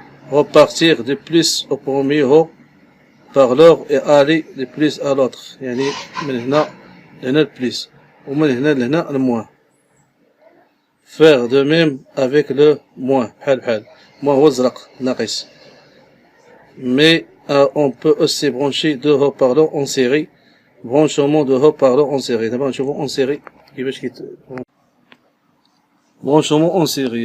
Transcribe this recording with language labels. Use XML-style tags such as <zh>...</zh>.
<fr>repartir de plus au premier haut-parleur et aller de plus à l'autre.</fr> <ar>يعني من هنا لهنا البليس ومن هنا لهنا الموان.</ar> <fr>faire de même avec le moins</fr> <ar>بحال</ar> <fr>moins</fr> <ar>هو الزرق ناقص.</ar> <fr>mais on peut aussi brancher deux haut-parleurs en série. branchement de haut-parleurs en série.</fr> <ar>دابا نشوفو</ar> <fr>en série</fr> <ar>كيفاش</ar> <fr>branchement en série.</fr>